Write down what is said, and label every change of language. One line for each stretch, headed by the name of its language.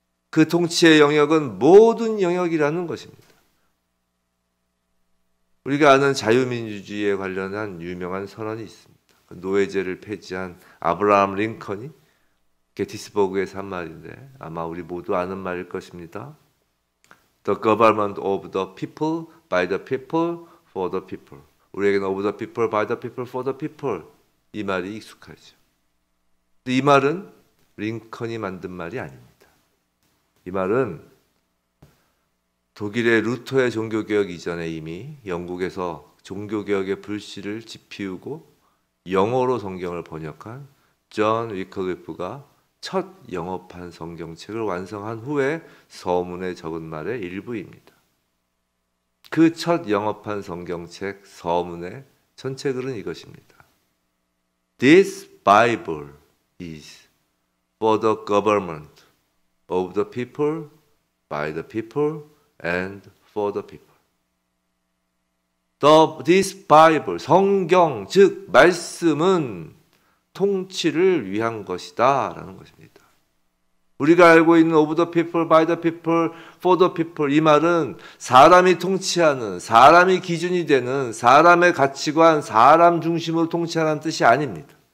Korean: 그 통치의 영역은 모든 영역이라는 것입니다. 우리가 아는 자유민주주의에 관련한 유명한 선언이 있습니다. 노예제를 폐지한 아브라함 링컨이 게티스버그에서 한 말인데 아마 우리 모두 아는 말일 것입니다.
English: The government of the people, by the people, for the people.
Korean: 우리에게는
English: of the people, by the people,
Korean: for the people. 이 말이 익숙하죠. 근데 이 말은 링컨이 만든 말이 아닙니다. 이 말은 독일의 루터의 종교개혁 이전에 이미 영국에서 종교개혁의 불씨를 지피우고 영어로 성경을 번역한 존 위클리프가 첫 영어판 성경책을 완성한 후에 서문에 적은 말의 일부입니다. 그 첫 영어판 성경책 서문의 전체 글은 이것입니다.
English: This Bible is for the government of the people, by the people, and for the people. This Bible,
Korean: 성경, 즉 말씀은 통치를 위한 것이다 라는 것입니다. 우리가 알고 있는
English: of the people, by the people,
Korean: for the people, 이 말은 사람이 통치하는, 사람이 기준이 되는, 사람의 가치관, 사람 중심으로 통치하는 뜻이 아닙니다.